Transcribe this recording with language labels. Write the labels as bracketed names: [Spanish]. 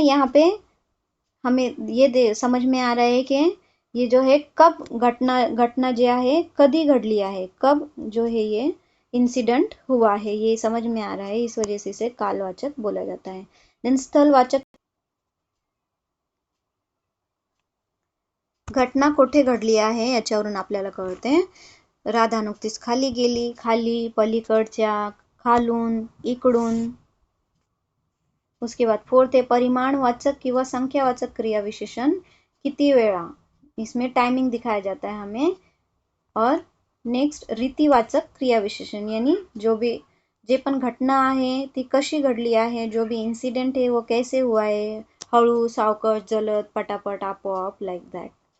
[Hindi] यहाँ पे हमें ये समझ में आ रहा है कि ये जो है कब घटना जो है [Marathi] कधी घडली आहे, [Hindi] कब जो है ये इंसिडेंट हुआ है, ये समझ में आ रहा है, इस वजह से इसे कालवाचक बोला जाता है। [Marathi] देन स्थलवाचक, घटना कोठे घडली आहे याच्यावरून आपल्याला कळते। राधा नुकतीच खाली गेली, खाली, पलीकडच्या, खालून, इकडून। [Hindi] उसके बाद 4th है परिमाणवाचक किंवा संख्यावाचक क्रियाविशेषण, [Marathi] किती वेळा, [Hindi] इसमें टाइमिंग दिखाया जाता है हमें। और नेक्स्ट रीतिवाचक क्रियाविशेषण, यानी जो भी [Marathi] जे पण घटना आहे ती कशी घडली आहे, [Hindi] जो भी इंसिडेंट है वो कैसे हुआ है, हळू, सावकाश, जलद, पटापट, आपोआप, लाइक दैट।